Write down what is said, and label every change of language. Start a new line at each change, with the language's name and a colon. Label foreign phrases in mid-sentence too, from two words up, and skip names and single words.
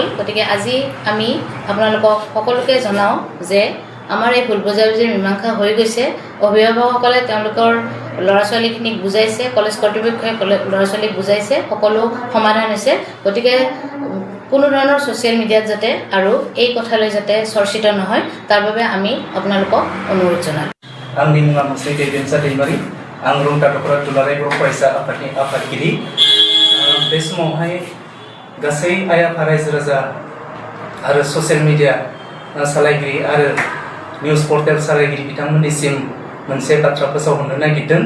Assamese: গতিকে আজি আমি আপোনালোকক সকলোকে জনাওঁ যে আমাৰ এই ভুল বুজাবুজিৰ মীমাংসা হৈ গৈছে। অভিভাৱকসকলে তেওঁলোকৰ ল'ৰা ছোৱালীখিনিক বুজাইছে, কলেজ কৰ্তৃপক্ষই ল'ৰা ছোৱালীক বুজাইছে, সকলো সমাধান হৈছে। গতিকে কোনো ধৰণৰ
English: social media
Assamese: যাতে আৰু এই কথালৈ যাতে চৰ্চিত নহয় তাৰ বাবে আমি আপোনালোকক অনুৰোধ জনালোঁ।
Bodo: आंनि मुङा मुस्रि दैदेनसा दैमारि आं रौता दख'रा दुलाराय बर' फरायसा आफादनि आफादगिरि। बे समावहाय गासै आइ आफा रायजो राजा आरो
English: social media
Bodo: सालायगिरि आरो
English: news portal
Bodo: सालायगिरि बिथांमोननिसिम मोनसे बाथ्रा फोसावहरनो नागिरदों।